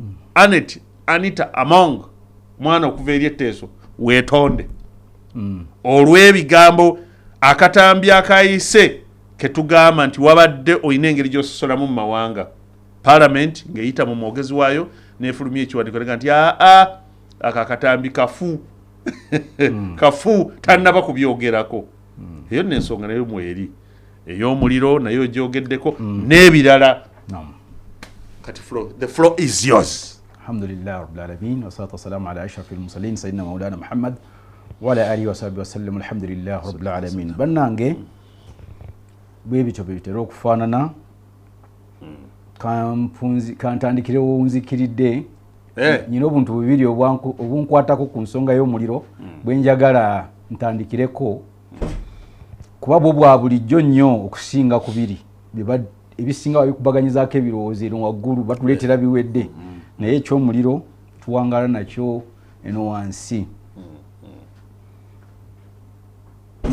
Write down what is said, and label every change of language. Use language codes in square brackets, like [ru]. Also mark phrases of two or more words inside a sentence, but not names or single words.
[lg] Anita Among mwana okuva eri etteeso weetonde olw'ebigambo akatambi akayise ketugamba nti wabadde olina engeri gy'ososolamu mu mawanga parliament ng'eyita mu mwogezi waayo n'efulumya ekiwandiiko nega nti akatambi kafu kafu tannaba kubyogerako eyo n'ensonga nayo mweri ey'omuliro nayo gyogeddeko n'ebirala kati [en] the floor is yours. [ar] الحمد لله رب العالمين والصلاة والسلام على أشرف المرسلين سيدنا مولانا محمد وعلى آله وصحبه وسلم الحمد لله رب العالمين. [lg] Bannange bwe bityo bitera okufaanana kantandikirewo nzikiridde nyina obuntu bubiri obunkwatako ku nsonga y'omuliro bwenjagala ntandikireko kuba bwo bwa bulijjo nnyo okusinga ku biri ebisinga babikubaganyizaako ebirowoozo eno waggulu batuleetera biwedde naye ekyomuliro tuwangala nakyo eno wansi.